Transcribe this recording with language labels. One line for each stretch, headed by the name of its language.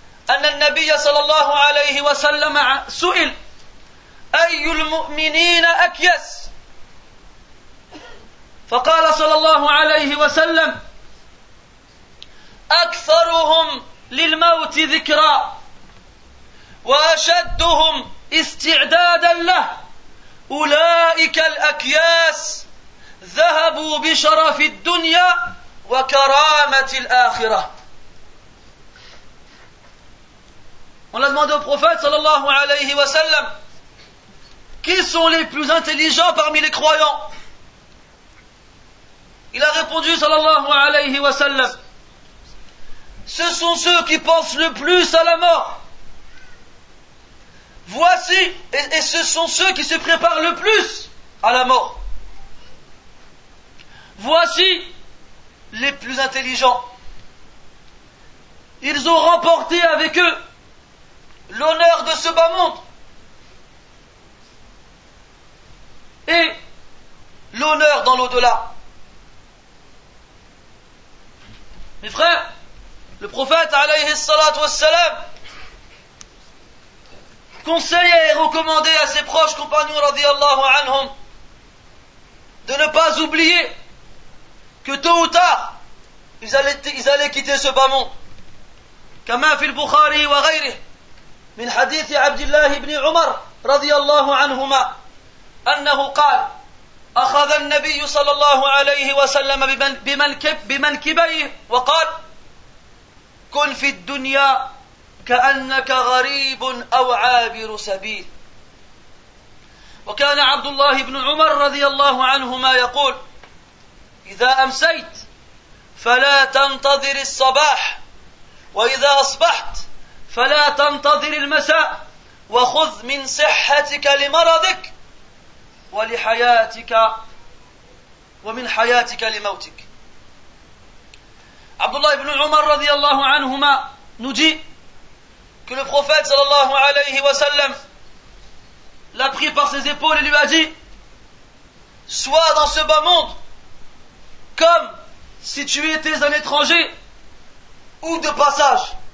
Arabic: أن النبي صلى الله عليه وسلم سئل أي المؤمنين أكيس؟ فقال صلى الله عليه وسلم أكثرهم للموت ذكرا وأشدهم استعدادا له أولئك الأكياس ذهبوا بشرف الدنيا وكرامة الآخرة.
French: On a demandé au prophète
Arabic: sallallahu alayhi wa sallam,
French: qui sont les plus intelligents parmi les croyants? Il a répondu
Arabic: sallallahu alayhi wa sallam,
French: ce sont ceux qui pensent le plus à la mort. Voici, et ce sont ceux qui se préparent le plus à la mort. Voici les plus intelligents. Ils ont remporté avec eux l'honneur de ce bas monde et l'honneur dans l'au-delà. Mes frères, le prophète
Arabic: alayhi salatu wassalam
French: conseillait et recommandait à ses proches compagnons
Arabic: radiyallahu anhum
French: de ne pas oublier que tôt ou tard ils allaient quitter ce bas monde.
Arabic: كما في البخاري وغيره من حديث عبد الله بن عمر رضي الله عنهما أنه قال أخذ النبي صلى الله عليه وسلم بمنكبيه وقال كن في الدنيا كأنك غريب أو عابر سبيل. وكان عبد الله بن عمر رضي الله عنهما يقول إذا أمسيت فلا تنتظر الصباح وإذا أصبحت فلا تنتظر المساء وخذ من صحتك لمرضك ولحياتك ومن حياتك لموتك.
French: Abdullah ibn Umar
Arabic: radiyallahu anhuma
French: nous dit que le prophète
Arabic: sallallahu alayhi wa sallam
French: l'a pris par ses épaules et lui a dit: sois dans ce bas monde comme si tu étais un étranger ou de passage.